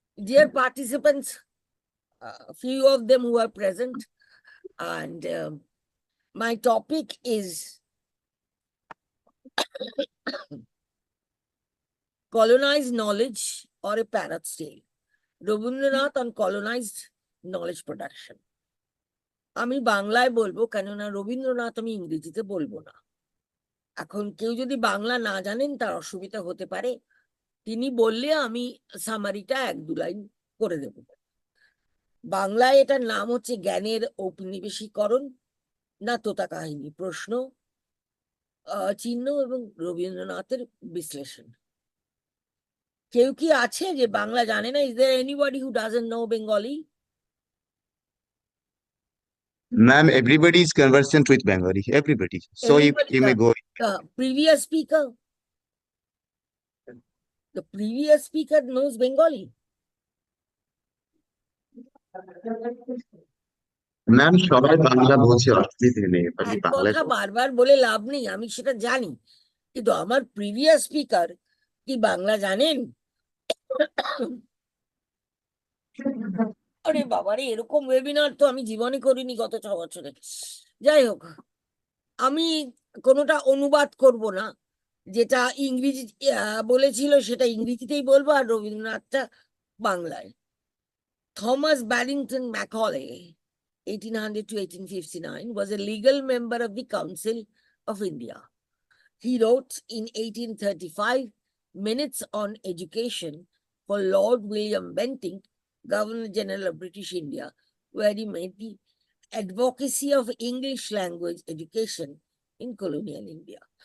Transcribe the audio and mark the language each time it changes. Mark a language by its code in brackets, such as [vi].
[en] Dear participants, a few of them who are present, and my topic is colonized knowledge or a parrot's tale. Rabindranath on colonized knowledge production. [bn] আমি বাংলায় বলবো, কেননা রবীন্দ্রনাথ আমি ইংরেজিতে বলবো না। এখন কেউ যদি বাংলা না জানেন তার অসুবিধা হতে পারে, তিনি বললে আমি সামারিটা 1-2 লাইন করে দেব। বাংলায় এটার নাম হচ্ছে জ্ঞানের ঔপনিবেশিকরণ না তোতা কাহিনী, প্রশ্ন চিহ্ন এবং রবীন্দ্রনাথের বিশ্লেষণ। কেউ কি আছে যে বাংলা জানে না? [en] Is there anybody who doesn't know Bengali? Ma'am, everybody is conversant with Bengali. Everybody. So Everybody, you may go. previous speaker, the previous speaker knows Bengali. [bn] Ma'am সবাই বাংলা বলছে, অসুবিধে নেই। আপনি এক বাংলায় কথা বারবার বলে লাভ নেই, আমি সেটা জানি, কিন্তু আমার প্রিভিয়াস স্পিকার কি বাংলা জানেন? আরে বাবারে, এরকম ওয়েবিনার তো আমি জীবনে করিনি গত 6 বছরে। যাই হোক, আমি কোনোটা অনুবাদ করব না, যেটা ইংরেজি বলেছিল সেটা ইংরেজিতেই বলবো, আর রবীন্দ্রনাথটা বাংলায়। [en] Thomas Barrington Macaulay, 1800 to 1859, was a legal member of the Council of India. He wrote in 1835 Minutes on Education for Lord William Bentinck, Governor General of British India, where he made the advocacy of English language education in colonial India.